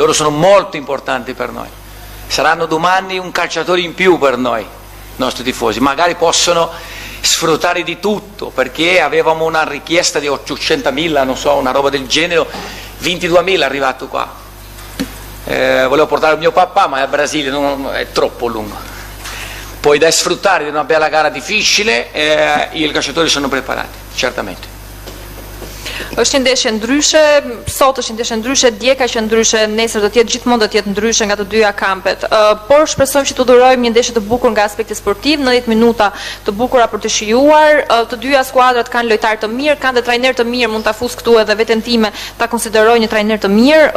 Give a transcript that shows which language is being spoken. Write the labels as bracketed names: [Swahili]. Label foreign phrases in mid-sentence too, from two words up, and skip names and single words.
[Italian] Loro sono molto importanti per noi, saranno domani un calciatore in più per noi, i nostri tifosi, magari possono sfruttare di tutto, perché avevamo una richiesta di 800.000, non so, una roba del genere, 22.000 è arrivato qua. Volevo portare il mio papà, ma il Brasile è troppo lungo. Poi da sfruttare di una bella gara difficile, i calciatori sono preparati, certamente. [Albanian] Është një ndeshje ndryshe, sot është një ndeshje ndryshe, dje ka qenë ndryshe, nesër do të jetë gjithmonë do të jetë ndryshe nga të dyja kampet. Por shpresojmë që të durojmë një ndeshje të bukur nga aspekti sportiv, 90 minuta të bukura për të shijuar. Të dyja skuadrat kanë lojtarë të mirë, kanë dhe trajner të mirë, mund ta fus këtu edhe veten time ta konsideroj një trajner të mirë.